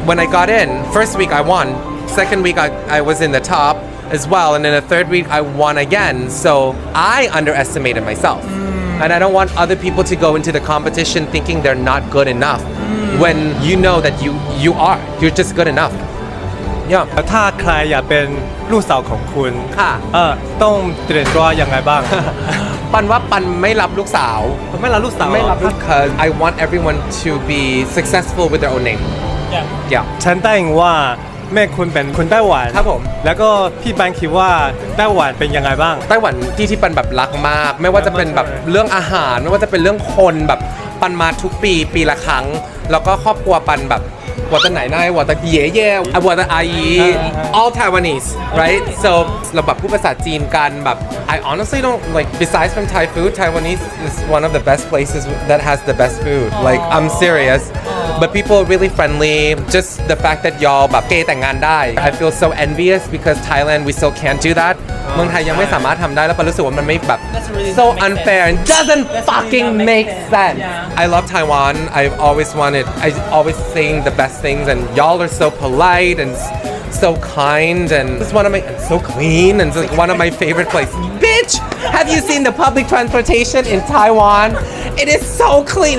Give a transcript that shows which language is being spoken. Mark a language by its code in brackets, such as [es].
[en] When I got in, first week I won. Second week I was in the top as well. And then the third week I won again. So I underestimated myself. And I don't want other people to go into the competition thinking they're not good enough. when you know that you're just good enough yeah [th] ถ้าใครอยากเป็นลูกสาวของคุณ ค่ะ ต้องเตรียมตัวยังไงบ้าง ปันว่าปันไม่รับลูกสาว ไม่รับลูกสาว [en] ไม่รับ because I want everyone to be successful with their own name yeah [th] ฉันได้ยินว่าแม่คุณเป็นคนไต้หวัน ครับผม แล้วก็พี่ปันคิดว่าไต้หวันเป็นยังไงบ้าง ไต้หวันที่ปันแบบรักมากไม่ว่าจะเป็นแบบเรื่องอาหารไม่ว่าจะเป็นเรื่องคนแบบปันมาทุกปีละครั้งแล้วก็ครอบครัวปันแบบ 我的奶奶我的爷爷我的阿姨 [en] all Taiwanese right so เราแบบพูดภาษาจีนกันแบบ I honestly don't like besides from Thai food Taiwanese is one of the best places that has the best food like I'm serious but people are really friendly just the fact that y'all แบบเกย์แต่งงานได้ I feel so envious because Thailand we still can't do that เมืองไทยยังไม่สามารถทำได้แล้วปันรู้สึกว่ามันไม่แบบ so unfair and doesn't fucking make sense I love Taiwan I've always wanted I always saying the best things and y'all are so polite and so kind and it's one of my so clean and it's like one of my favorite places. Bitch, have you seen the public transportation in Taiwan? It is so clean.